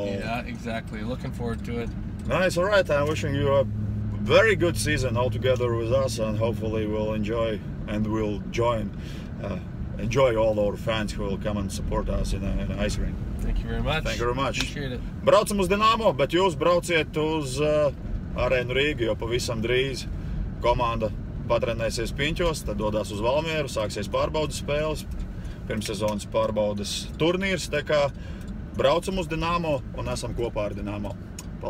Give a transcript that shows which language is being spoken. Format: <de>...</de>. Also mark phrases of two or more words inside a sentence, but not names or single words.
<en>Yeah, exactly. Looking forward to it. Nice. All right, I'm wishing you a very good season all together with us, and hopefully we'll enjoy and we'll enjoy all our fans who will come and support us in an ice rink. Thank you very much. Thank you very much. Appreciate it.</en> <lv>Braucam uz Dinamo, bet jūs brauciet uz arēnu Rīgu, jo pavisam drīz komanda patrenēsies Piņķos, tad dodās uz Valmieru, sāksies pārbaudas spēles, pirmssezonas pārbaudas turnīrs, tā kā braucam uz Dinamo un esam kopā ar Dinamo.</lv>